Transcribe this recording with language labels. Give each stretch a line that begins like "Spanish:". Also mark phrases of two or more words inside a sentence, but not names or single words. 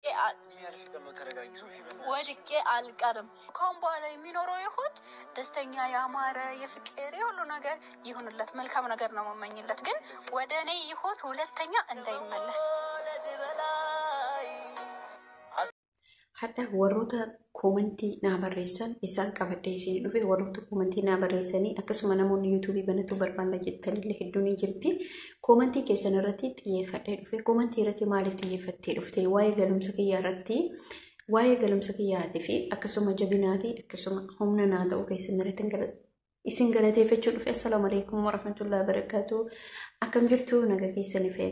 Amharic: ወድቄ አልቀርም ካሁን በኋላ የሚኖረው ይሁት ደስተኛ ያማረ የፍቅር ሁሉ ነገር ይሁንለት መልካም ነገር ነው መመኝለት ግን ወደኔ ይሁት ሁለተኛ እንዳይመለስ
Oromo: Hadda warroota koomentii naa barreessan isaan qabadhee isin dhufe warroota koomentii naa barreessanii akkasuma namoonni YouTube banatu barbaanna jettanillee hedduun jirti koomentii keessan irratti xiyyeeffadhee dhufe koomentii irratti maaliif xiyyeeffattee dhufte waa'ee galumsa kiyyaa irratti waa'ee galumsa kiyyaatii fi akkasuma jabinaatii akkasuma humna naa ta'uu keessan irratti isin galateeffachuu dhufe
Arabic: السلام عليكم ورحمة الله وبركاته
Oromo: akkam jirtu naga keessanii fayya